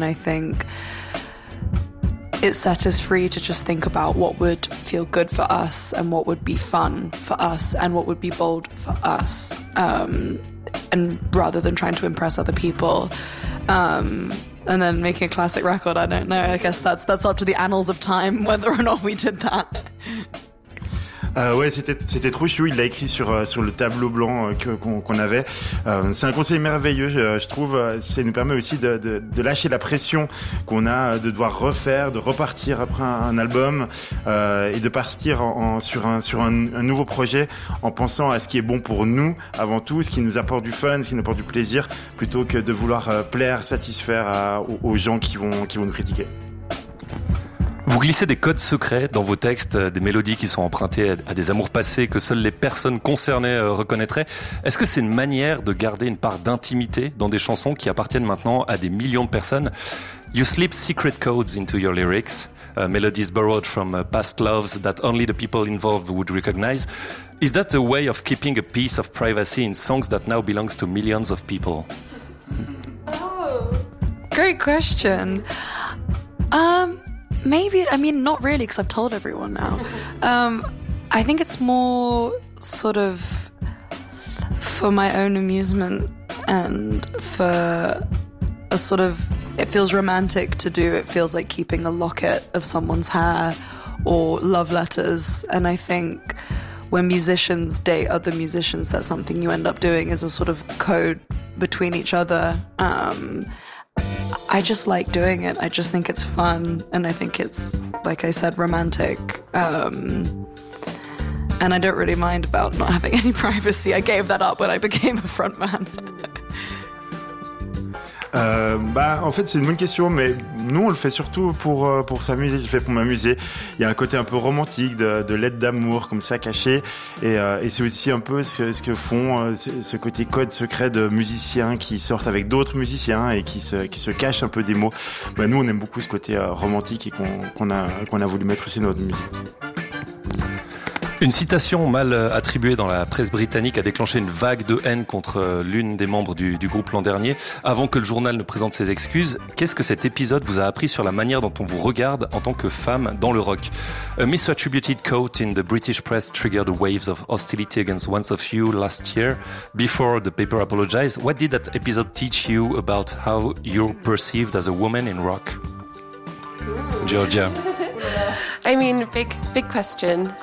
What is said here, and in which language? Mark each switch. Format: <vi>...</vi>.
<en>And I think it set us free to just think about what would feel good for us and what would be fun for us and what would be bold for us, and rather than trying to impress other people. And then making a classic record, I don't know, I guess that's up to the annals of time whether or not we did that.</en> <fr>Ouais, c'était trop chou. Il l'a écrit sur le tableau blanc qu'on avait. C'est un conseil merveilleux, je trouve. Ça nous permet aussi de lâcher la pression qu'on a de devoir refaire, de repartir après un album et de partir sur un nouveau projet en pensant à ce qui est bon pour nous avant tout, ce qui nous apporte du fun, ce qui nous apporte du plaisir, plutôt que de vouloir plaire, satisfaire aux gens qui vont nous critiquer. Vous glissez des codes secrets dans vos textes, des mélodies qui sont empruntées à des amours passés que seules les personnes concernées reconnaîtraient. Est-ce que c'est une manière de garder une part d'intimité dans des chansons qui appartiennent maintenant à des millions de personnes?</fr> <en>You slip secret codes into your lyrics, melodies borrowed from past loves that only the people involved would recognize. Is that a way of keeping a piece of privacy in songs that now belongs to millions of people? Oh, great question. Maybe, I mean, not really, because I've told everyone now. I think it's more sort of for my own amusement and for a sort of, it feels romantic to do, it feels like keeping a locket of someone's hair or love letters. And I think when musicians date other musicians, that's something you end up doing as a sort of code between each other. I just like doing it. I just think it's fun. And I think it's, like I said, romantic. And I don't really mind about not having any privacy. I gave that up when I became a frontman.</en> <fr>En fait, c'est une bonne question, mais nous, on le fait surtout pour s'amuser. Je le fais pour m'amuser. Il y a un côté un peu romantique de lettres d'amour comme ça cachées, et c'est aussi un peu ce que font ce côté code secret de musiciens qui sortent avec d'autres musiciens et qui se cachent un peu des mots. Nous, on aime beaucoup ce côté romantique et qu'on a voulu mettre aussi dans notre musique. Une citation mal attribuée dans la presse britannique a déclenché une vague de haine contre l'une des membres du groupe l'an dernier. Avant que le journal ne présente ses excuses, qu'est-ce que cet épisode vous a appris sur la manière dont on vous regarde en tant que femme dans le rock?</fr> <en>A misattributed quote in the British press triggered waves of hostility against one of you last year. Before the paper apologized, what did that episode teach you about how you're perceived as a woman in rock? Georgia. I mean, big question.</en>